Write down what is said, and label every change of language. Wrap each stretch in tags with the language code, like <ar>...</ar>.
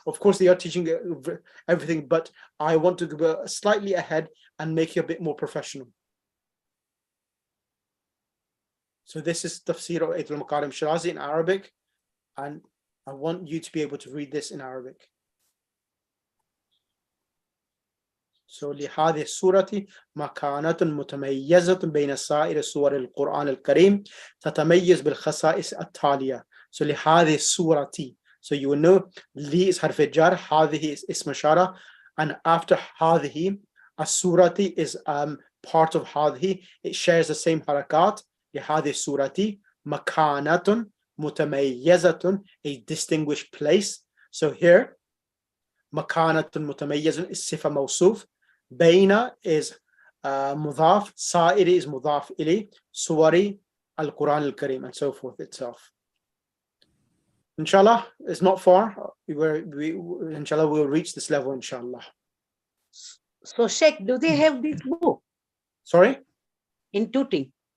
<en>Of course, they are teaching you everything, but I want to go slightly ahead and make you a bit more professional. So this is Tafsir of Aitul Makarim Shirazi in Arabic, and I want you to be able to read this in Arabic. So</en> <ar>لهذه السورة مكانة متميزة بين سائر سور القرآن الكريم تتميز بالخصائص التالية.</ar> <en>So</en> <ar>لهذه السورة.</ar> <en>So you will know li is harf jar, هذه is ism ishara, and after</en> <ar>هذه السورة</ar> <en>is part of هذه, it shares the same harakat.</en> <ar>لهذه السورة مكانة متميزة,</ar> <en>a distinguished place. So here,</en> <ar>مكانة متميزة</ar> <en>is</en> <ar>صفة موصوف. بين is مضاف. سائر is مضاف إليه. سوري القرآن الكريم,</ar> <en>and so forth itself. Inshallah, it's not far. Inshallah, we'll reach this level, inshallah. So, Sheikh, do they have this book Sorry? in Tuti?</en>